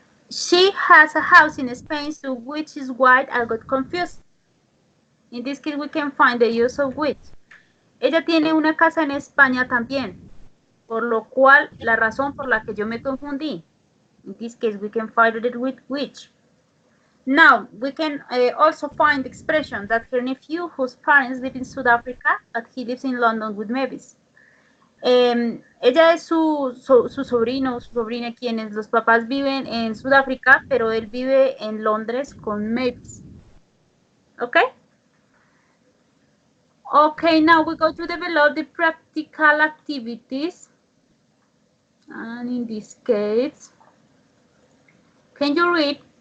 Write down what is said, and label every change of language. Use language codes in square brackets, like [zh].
[en] She has a house in Spain, so which is why I got confused. In this case, we can find the use of which. [es] Ella tiene una casa en España también, por lo cual la razón por la que yo me confundí. [en] In this case, we can find it with which. Now, we can also find the expression that her nephew, whose parents live in South Africa, but he lives in London with Mavis. [es] Ella es su sobrino o su sobrina, quienes los papás viven en Sudáfrica, pero él vive en Londres con Mavis. [en] Okay? Okay, now we go to develop the practical activities. And in this case, can you read?